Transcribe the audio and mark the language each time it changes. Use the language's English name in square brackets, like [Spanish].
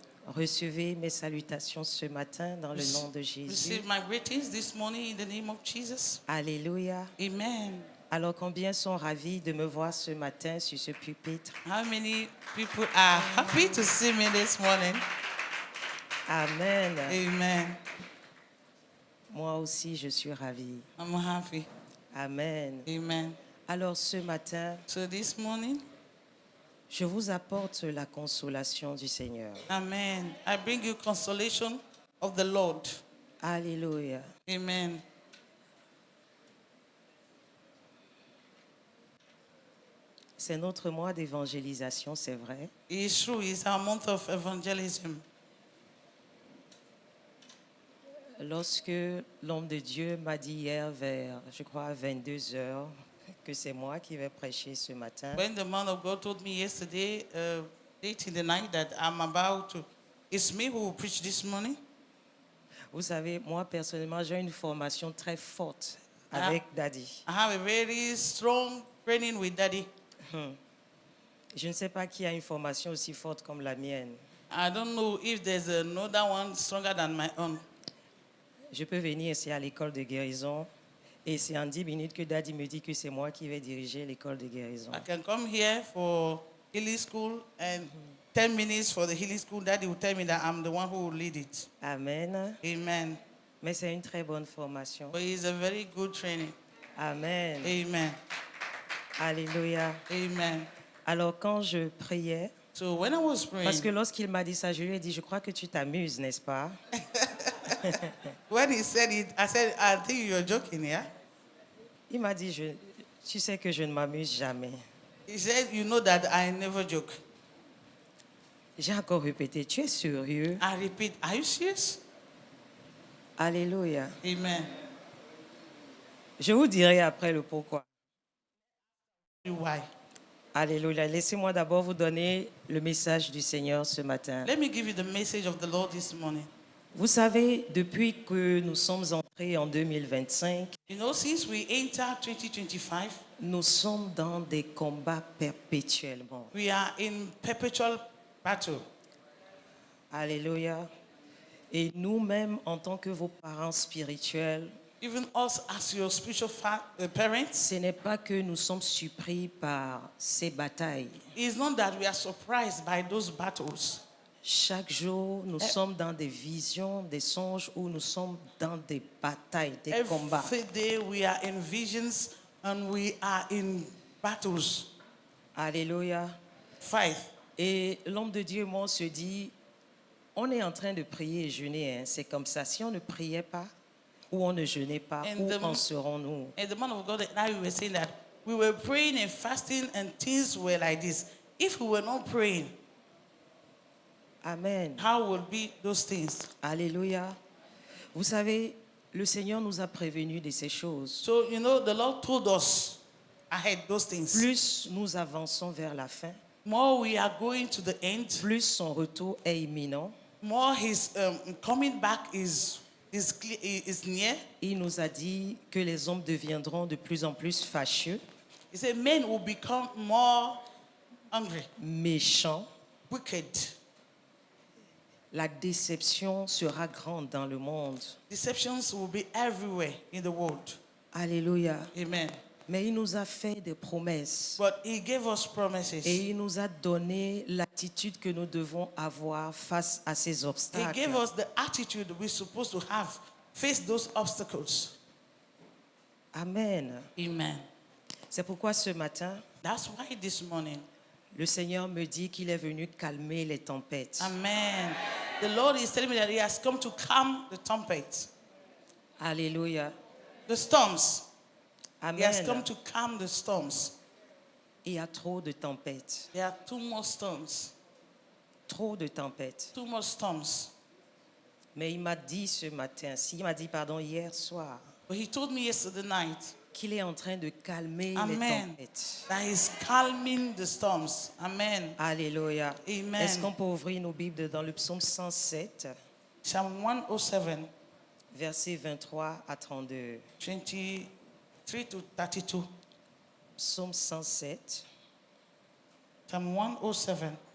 [French] Recevez mes salutations ce matin dans le nom de Jésus. [English] Receive my greetings this morning in the name of Jesus. Alléluia. Amen. [French] Alors combien sont ravis de me voir ce matin sur ce pupitre? [English] How many people are happy to see me this morning? Amen. Amen. [French] Moi aussi, je suis ravie. [English] I'm happy. Amen. Amen. [French] Alors ce matin, [English] So this morning, [French] je vous apporte la consolation du Seigneur. [English] amen, I bring you consolation of the Lord. Alléluia. Amen. [French] C'est notre mois d'évangélisation, c'est vrai. [English] It's true, it's our month of evangelism. [French] Lorsque l'homme de Dieu m'a dit hier vers, je crois, 22 heures, que c'est moi qui vais prêcher ce matin, [English] When the man of God told me yesterday, late in the night, that it's me who will preach this morning. [French] vous savez, moi personnellement, j'ai une formation très forte avec Daddy. [English] I have a very strong training with Daddy. [French] Je ne sais pas qui a une formation aussi forte comme la mienne. [English] I don't know if there's another one stronger than my own. [French] Je peux venir ici à l'école de guérison et c'est en 10 minutes que Daddy me dit que c'est moi qui vais diriger l'école de guérison. [English] I can come here for healing school and 10 minutes for the healing school. Daddy will tell me that I'm the one who will lead it. Amen. Amen. [French] Mais c'est une très bonne formation. [English] But it's a very good training. Amen. Amen. Alléluia. Amen. [French] Alors quand je priais, [English] So when I was praying, [French] parce que lorsqu'il m'a dit ça, je lui ai dit, je crois que tu t'amuses, n'est-ce pas? [English] when he said it, I said, I think you're joking, yeah? [French] Il m'a dit, tu sais que je ne m'amuse jamais. [English] He said, you know that I never joke. [French] J'ai encore répété, tu es sérieux? [English] I repeat, are you serious? Alléluia. Amen. [French] Je vous dirai après le pourquoi. [English] Why? Alléluia. [French] Laissez-moi d'abord vous donner le message du Seigneur ce matin. [English] Let me give you the message of the Lord this morning. [French] Vous savez, depuis que nous sommes entrés en 2025, [English] You know, since we enter 2025, [French] nous sommes dans des combats perpétuellement. [English] we are in perpetual battle. Alléluia. [French] Et nous-mêmes, en tant que vos parents spirituels, [English] Even us as your spiritual parents, [French] ce n'est pas que nous sommes surpris par ces batailles. [English] it's not that we are surprised by those battles. [French] Chaque jour, nous sommes dans des visions, des songes où nous sommes dans des batailles, des combats. [English] Every day we are in visions and we are in battles. Alléluia. Fight. [French] Et l'homme de Dieu, moi, on se dit, on est en train de prier et jeûner. C'est comme ça. Si on ne priait pas ou on ne jeûnait pas, où en serons-nous? [English] And the man of God and I were saying that we were praying and fasting and things were like this. If we were not praying, Amen. how would be those things? Alléluia. [French] Vous savez, le Seigneur nous a prévenus de ces choses. [English] So, you know, the Lord told us ahead those things. [French] Plus nous avançons vers la fin, [English] More we are going to the end, [French] plus son retour est imminent. [English] more his coming back is near. [French] Il nous a dit que les hommes deviendront de plus en plus fâcheux, [English] He said men will become more angry, [French] méchants. [English] wicked. [French] La déception sera grande dans le monde. [English] Deceptions will be everywhere in the world. Alléluia. Amen. [French] Mais il nous a fait des promesses. [English] But he gave us promises. [French] Et il nous a donné l'attitude que nous devons avoir face à ces [English] He [French] obstacles. [English] gave us the attitude we're supposed to have, face those obstacles. Amen. Amen. [French] C'est pourquoi ce matin, [English] That's why this morning, [French] le Seigneur me dit qu'il est venu calmer les tempêtes. [English] amen, the Lord is telling me that he has come to calm the trumpet, Alléluia. the storms. He has come Amen. to calm the storms. [French] Il y a trop de tempêtes. [English] There are too much storms, [French] Trop de tempêtes. [English] too much storms. [French] Mais il m'a dit ce matin, hier soir, [English] But he told me yesterday night, [French] qu'il est en train de calmer les [English] amen, [French] tempêtes. [English] that he's calming the storms. Amen. Alléluia. Amen. [French] Est-ce qu'on peut ouvrir nos Bibles dans le psaume 107, [English] Psalm 107, [French] versets 23 à 32. [English] 23 to 32. [French] Psaume 107, [English] Psalm 107,